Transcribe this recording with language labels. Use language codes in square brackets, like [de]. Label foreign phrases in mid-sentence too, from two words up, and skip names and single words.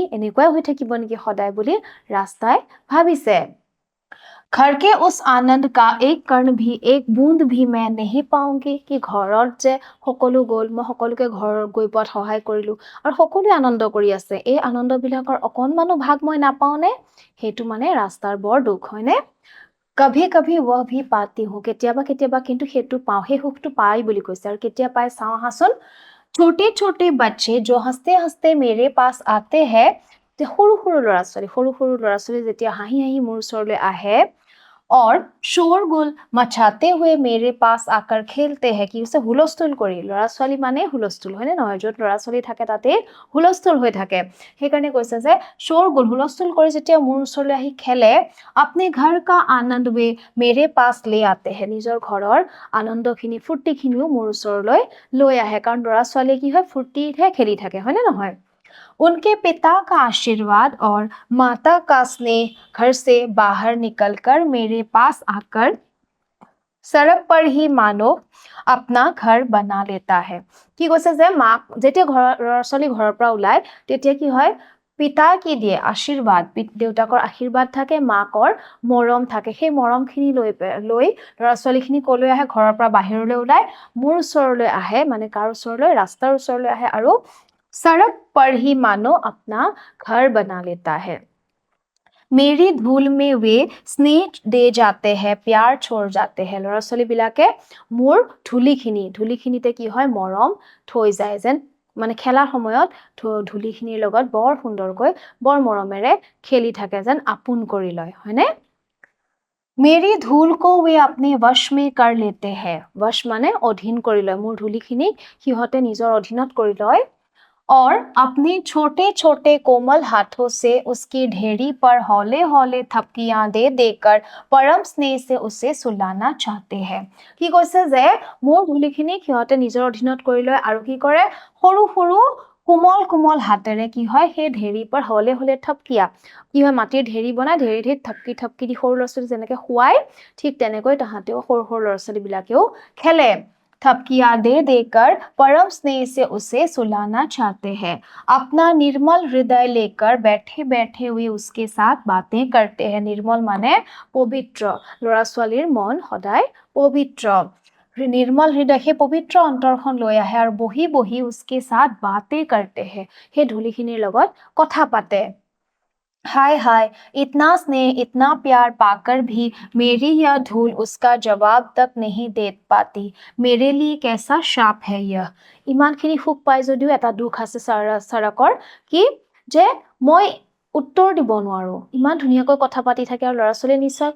[as] এনেকুৱাই হৈ থাকিব নেকি সদায় বুলি ৰাস্তাই ভাবিছে। [hi] घर के उस आनंद का एक कण भी, एक बूंद भी मैं नहीं पाऊंगी। [as] कि ঘৰত যে সকলো গ'ল, মই সকলোকে ঘৰ গৈ পোৱাত সহায় কৰিলো আৰু সকলোৱে আনন্দ কৰি আছে, এই আনন্দবিলাকৰ অকণমানো ভাগ মই নাপাওঁনে? সেইটো মানে ৰাস্তাৰ বৰ দুখ, হয়নে? [hi] कभी कभी वह भी पाती हूँ। [as] কেতিয়াবা কেতিয়াবা কিন্তু সেইটো পাওঁ, সেই সুখটো পাই বুলি কৈছে। আৰু কেতিয়া পাই চাওঁ আহাচোন। [hi] छोटे छोटे बच्चे जो हंसते हंसते मेरे पास आते हैं। [as] সৰু সৰু ল'ৰা ছোৱালী যেতিয়া হাঁহি হাঁহি মোৰ ওচৰলৈ আহে [hi] और शोरगुल मचाते हुए मेरे पास आकर खेलते हैं। [as] কি হৈছে? হুলস্থুল কৰি, ল'ৰা ছোৱালী মানে হুলস্থুল, হয়নে নহয়? য'ত ল'ৰা ছোৱালী থাকে তাতে হুলস্থুল হৈ থাকে, সেইকাৰণে কৈছে যে शोरगुल হুলস্থুল কৰি যেতিয়া মোৰ ওচৰলৈ আহি খেলে। [hi] अपने घर का आनंद वे मेरे पास ले आते हैं। [as] নিজৰ ঘৰৰ আনন্দখিনি, ফূৰ্তিখিনিও মোৰ ওচৰলৈ লৈ আহে, কাৰণ ল'ৰা ছোৱালীয়ে কি হয়? ফূৰ্তিহে খেলি থাকে, হয়নে নহয়? [hi] उनके पिता का आशीर्वाद और माता का स्नेह घर से बाहर निकलकर मेरे पास आकर सड़क पर ही मानो अपना घर बना लेता है। [as] কি কৈছে যে মাক যেতিয়া ল'ৰা ছোৱালী ঘৰৰ পৰা ওলায় তেতিয়া কি হয়? পিতা কি দিয়ে? আশীৰ্বাদ, দেউতাকৰ আশীৰ্বাদ থাকে, মাকৰ মৰম থাকে। সেই মৰমখিনি লৈ ল'ৰা ছোৱালীখিনি কলৈ আহে? ঘৰৰ পৰা বাহিৰলৈ ওলাই মোৰ ওচৰলৈ আহে, মানে কাৰ ওচৰলৈ? ৰাস্তাৰ ওচৰলৈ আহে আৰু [hi] सड़क पर ही मानो अपना घर बना लेता है। मेरी धूल में वे स्नेह दे जाते हैं प्यार छोड़ जाते हैं [as] ল'ৰা ছোৱালীবিলাকে মোৰ ধূলিখিনিতে কি হয় মৰম থৈ যায় যেন মানে খেলাৰ সময়ত ধূলিখিনিৰ লগত বৰ সুন্দৰকৈ বৰ মৰমেৰে খেলি থাকে যেন আপোন কৰি লয় হয়নে [hi] मेरी धूल को वे अपने वश में कर लेते हैं वश माने [as] অধীন কৰি লয় মোৰ ধূলিখিনিক সিহঁতে নিজৰ অধীনত কৰি লয় [hi] और अपने छोटे छोटे कोमल हाथों से उसकी ढेरी पर हौले हौले थपकियां दे देकर परम स्नेह से उसे सुलाना चाहते हैं কি [as] কৈছে যে মোৰ ধূলিখিনিক সিহঁতে নিজৰ অধীনত কৰি লয় আৰু কি কৰে সৰু সৰু কোমল কোমল হাতেৰে কি হয় সেই [hi] ढेरी पर हौले हौले थपकियां [as] কি হয় মাটিৰ ঢেৰি বনাই ঢেৰি থপকি থপকি দি সৰু ল'ৰা ছোৱালী যেনেকৈ শুৱাই ঠিক তেনেকৈ তাহাঁতেও সৰু সৰু ল'ৰা ছোৱালীবিলাকেও খেলে [hi] थपकियां दे देकर परम स्नेह से उसे सुलाना चाहते हैं अपना निर्मल हृदय लेकर बैठे बैठे हुए उसके साथ बातें करते हैं निर्मल माने पवित्र [as] ল'ৰা ছোৱালীৰ মন সদায় পবিত্ৰ [hi] निर्मल हृदय [as] সেই পবিত্ৰ অন্তৰখন লৈ আহে আৰু বহি বহি [hi] उसके साथ बातें करते हैं [as] সেই ধূলিখিনিৰ লগত কথা পাতে [hi] हाय हाय इतना स्नेह इतना प्यार पाकर भी मेरी यह धूल उसका जवाब तक नहीं दे पाती मेरे लिए कैसा शाप है यह [as] ইমানখিনি সুখ পাই যদিও এটা দুখ আছে চাৰকৰ কি যে মই উত্তৰ দিব নোৱাৰো ইমান ধুনীয়াকৈ কথা পাতি থাকে আৰু ল'ৰা ছোৱালী নিশ্চয়